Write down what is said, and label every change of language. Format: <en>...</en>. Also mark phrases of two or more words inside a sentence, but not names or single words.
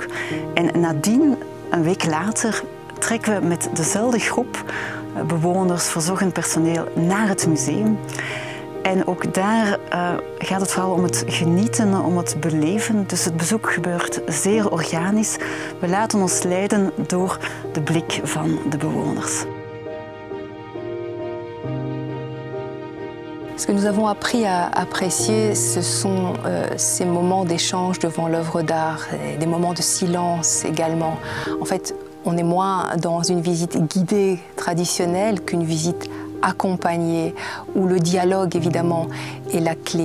<nl>En nadien, een week later, trekken we met dezelfde groep bewoners, verzorgend personeel naar het museum. En ook daar gaat het vooral om het genieten, om het beleven. Dus het bezoek gebeurt zeer organisch. We laten ons leiden door de blik van de bewoners.</nl> <fr>Ce que nous avons appris à apprécier, ce sont ces moments d'échange devant l'œuvre d'art, des moments de silence également. En fait, on est moins dans une visite guidée traditionnelle qu'une visite accompagnée, où le dialogue évidemment est la clé.</fr>